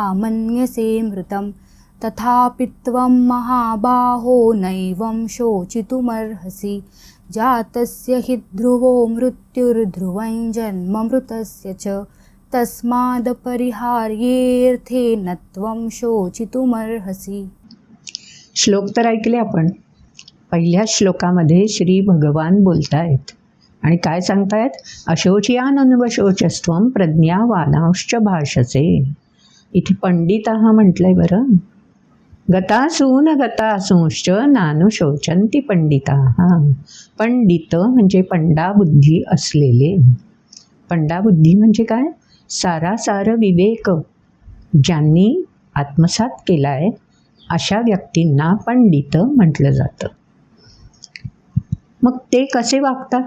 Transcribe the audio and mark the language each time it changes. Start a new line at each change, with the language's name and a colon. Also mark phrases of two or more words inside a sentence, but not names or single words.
Sanskrit: मन्यसे मृतं तथापि त्वं महाबाहो नैवं शोचितुमर्हसि जातस्य हि ध्रुवो मृत्युर्ध्रुवं जन्म मृतस्य च तस्मादपरिहार्येऽर्थे न त्वं शोचितुमर्हसि.
Marathi: श्लोक तर ऐकले आपण. पहिल्या श्लोकामध्ये श्री भगवान बोलतायत आणि काय सांगतायत?
Sanskrit: अशोच्यानन्वशोचस्त्वं प्रज्ञावादांश्च भाषसे.
Marathi: इथे पंडिताः म्हटलंय बरं.
Sanskrit: गतासून गतासूंश्च नानुशोचन्ति पंडिताः.
Marathi: पंडित म्हणजे पंडाबुद्धी असलेले. पंडाबुद्धी म्हणजे काय? सारासार विवेक ज्यांनी आत्मसात केलाय अशा व्यक्तींना पंडित म्हटलं जातं. मग ते कसे वागतात?